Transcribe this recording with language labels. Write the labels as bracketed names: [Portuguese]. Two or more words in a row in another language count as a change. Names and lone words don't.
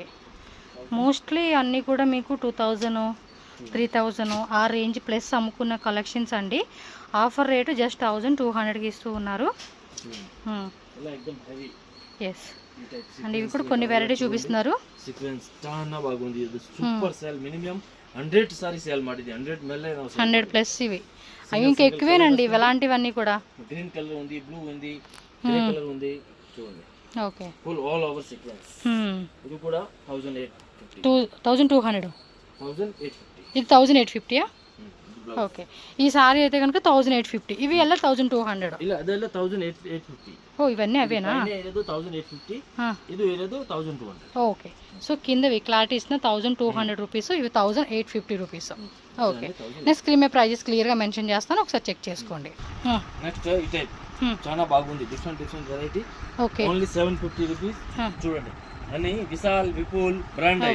[Telugu] మోస్ట్లీ అన్నీ కూడా మీకు 2000, 3000 ఆ రేంజ్ ప్లస్ అమ్ముకున్న కలెక్షన్స్ అండి. ఆఫర్ రేటు జస్ట్ 1200కి ఇస్తూ ఉన్నారు. ఎస్ అండ్ ఇవి కూడా కొన్ని వెరైటీ చూపిస్తున్నారు. సీక్వెన్స్ చాలా బాగుంది. ఇది [English] super sale. [Telugu] మినిమం 100 సారీ సేల్ [Kannada] ಮಾಡಿದೆ. 100 ಮೇಲೆ [Telugu] 100 ప్లస్ ఇవి. అవి ఇంకా ఎక్కువేనండి ఇలాంటివన్నీ కూడా. [English] green colour [Telugu] ఉంది, బ్లూ ఉంది, [English] grey colour [Telugu] ఉంది చూడండి. ఓకే. [English] full all over sequence. [Telugu] ఇది కూడా 1850. 1200. 1850. ఇది 1850. ఓకే. ఈ సారీ అయితే కనుక 1850. ఇవి ಎಲ್ಲ 1200. [Kannada] ಇಲ್ಲ ಅದೆಲ್ಲ 1850. [Telugu] ఓ ఇవన్నీ అవేనా? [Kannada] ಇದು 1850. ಇದು ಇರೋದು 1200. [Telugu] ఓకే. సో కిందవి క్లారిటీ ఇచ్చిన 1200 రూపీస్, ఇవి 1850 రూపీస్. ఓకే. [English] next screen [Telugu] మీద ప్రైజెస్ క్లియర్గా మెన్షన్ చేస్తాను, ఒకసారి చెక్ చేసుకోండి. నెక్స్ట్ ఈ టైప్ చాలా బాగుంది. [English] different variety. [Telugu] ఓకే. ఓన్లీ 750 రూపీస్. చూడండి అన్ని విశాల్ విపుల్ [English] brand item.